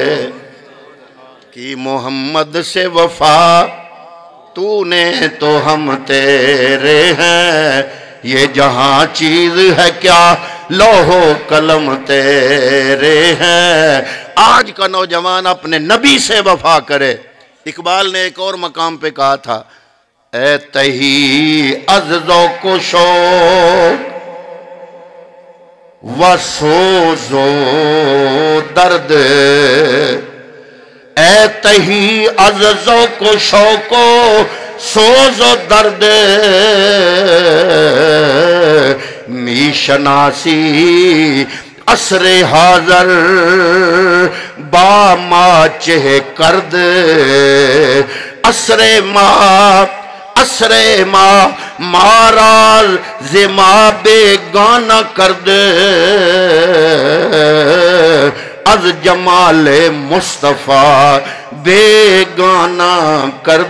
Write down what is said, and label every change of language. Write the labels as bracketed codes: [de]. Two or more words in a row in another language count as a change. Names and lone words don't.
[ur] کہ محمد سے وفا تو نے تو ہم تیرے ہیں، یہ جہاں چیز ہے کیا لوح و قلم تیرے ہیں۔ آج کا نوجوان اپنے نبی سے وفا کرے۔ اقبال نے ایک اور مقام پہ کہا تھا، [fa] اے تہی از ذوق و شوق و سوز و درد، اے تہی از ذوق و شوق و سوز و درد، می شناسی عصر حاضر با ما چہ کرد، عصر ما ماراز زما بیگانہ کرد، از جمال مصطفیٰ بیگانہ کرد۔